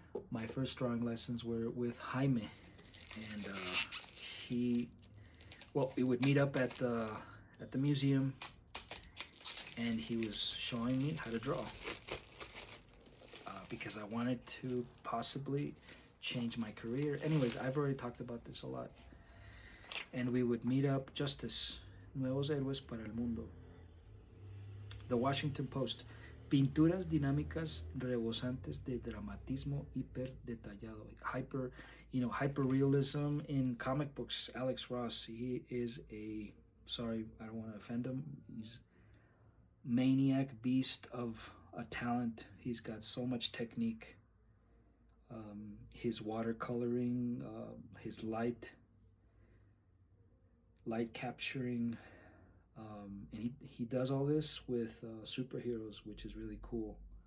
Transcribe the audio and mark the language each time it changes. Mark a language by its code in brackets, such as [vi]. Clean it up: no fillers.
[en] My first drawing lessons were with Jaime, and we would meet up at the museum, and he was showing me how to draw. Because I wanted to possibly change my career. Anyways, I've already talked about this a lot. And we would meet up. [es] Justice, Nuevos Héroes para el Mundo. The Washington Post. Pinturas dinámicas rebosantes de dramatismo hiper detallado. [en] Hyper realism in comic books. Alex Ross, he is sorry, I don't want to offend him. He's maniac beast of a talent. He's got so much technique. His watercoloring, his light capturing, and he does all this with superheroes, which is really cool.